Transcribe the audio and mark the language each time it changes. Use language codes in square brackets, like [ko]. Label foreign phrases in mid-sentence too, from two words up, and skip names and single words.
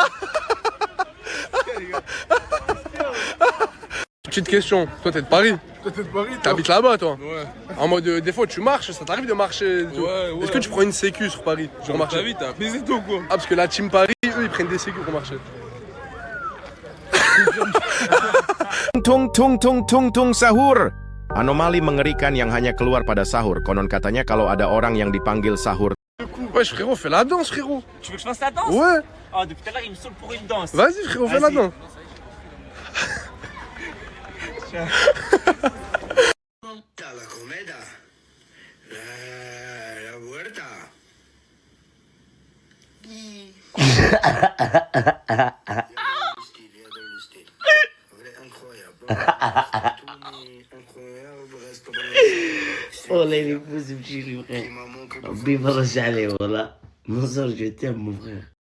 [fr] Petite question, toi t'es de Paris? T'habites là-bas toi? Ouais. En mode des fois tu marches, ça t'arrive de marcher et tout. Ouais. Est-ce que tu prends une sécu sur Paris? Genre marcher? Ta vie, t'as baisé tout quoi? Ah parce que la team Paris, eux ils prennent des sécus pour marcher. [id] Tung sahur. Anomali mengerikan yang hanya keluar pada sahur. Konon katanya kalau ada orang yang dipanggil sahur. [fr] Wesh frérot, fais la danse frérot. Tu veux que je fasse la danse? Ouais. Oh, depuis tout à l'heure il me saoule pour une danse. Vas-y frérot, fais la danse. [es] La cometa. La puerta. [ar] والله اللي يفوز بشي اللي بخير ربي يفرج عليه والله منصور [fr] je t'aime mon frère